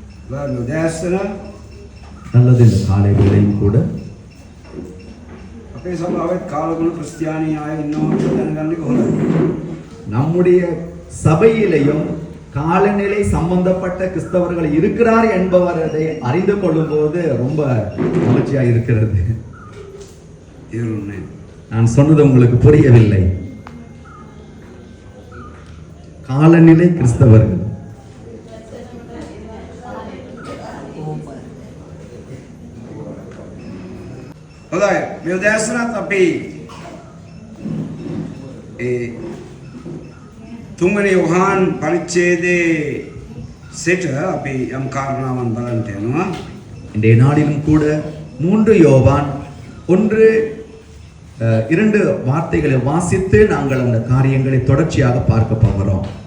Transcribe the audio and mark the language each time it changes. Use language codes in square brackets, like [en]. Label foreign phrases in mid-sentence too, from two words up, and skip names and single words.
[ta] நல்லது. இந்த காலை வேளையும் கூட [si] අපේ සභාවෙත් කාලගුණ ක්‍රිස්තියානි ආය ඉන්නවා කියලා දැනගන්න එක හොඳයි. [ta] நம்முடைய சபையிலேயும் காலநிலை சம்பந்தப்பட்ட கிறிஸ்தவர்கள் இருக்கிறார் என்பவரை அறிந்து கொள்ளும் போது ரொம்ப மகிழ்ச்சியா இருக்கிறது. நான் சொன்னது உங்களுக்கு புரியவில்லை. காலநிலை கிறிஸ்தவர்கள் [si] හොඳයි. මේ උදෑසනත් අපි තුන්වෙනි යෝහාන් පරිච්ඡේදයේ සිට අපි යම් කාරණාවන් බලන්න යනවා. [ta] இன்றைய நாளிலும் கூட 3 யோவான் 1-2 வார்த்தைகளை வாசித்து நாங்கள் அந்த காரியங்களை தொடர்ச்சியாக பார்க்க போகிறோம்.